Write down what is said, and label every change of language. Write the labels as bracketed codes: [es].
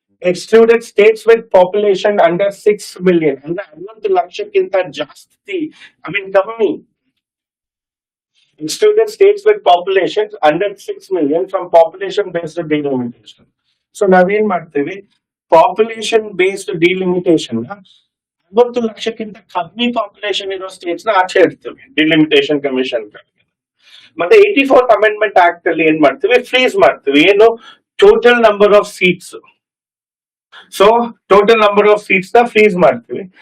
[en] excluded states with population under 6 million, [kn] ಅಂದ್ರೆ 50 ಲಕ್ಷಕ್ಕಿಂತ ಜಾಸ್ತಿ, ಕಮ್ಮಿ. [en] Excluded states with populations under 6 million from population based delimitation. [kn] So ನಾವೇನ್ ಮಾಡ್ತೀವಿ? ಪಾಪ್ಯುಲೇಷನ್ ಬೇಸ್ಡ್ ಡಿಲಿಮಿಟೇಷನ್ 50 ಲಕ್ಷಕ್ಕಿಂತ ಕಮ್ಮಿ ಪಾಪ್ಯುಲೇಷನ್ ಇರೋ ಸ್ಟೇಟ್ಸ್ ನ ಆಚೆ ಇಡ್ತೀವಿ ಡಿಲಿಮಿಟೇಷನ್ ಕಮಿಷನ್. ಮತ್ತೆ 84th ಅಮೆಂಡ್ಮೆಂಟ್ ಆಕ್ಟ್ ಅಲ್ಲಿ ಏನ್ ಮಾಡ್ತೀವಿ? ಫ್ರೀಸ್ ಮಾಡ್ತೀವಿ. ಏನು? [en] Total number of seats. So total number of seats ನ freeze ಮಾಡ್ತೀವಿ.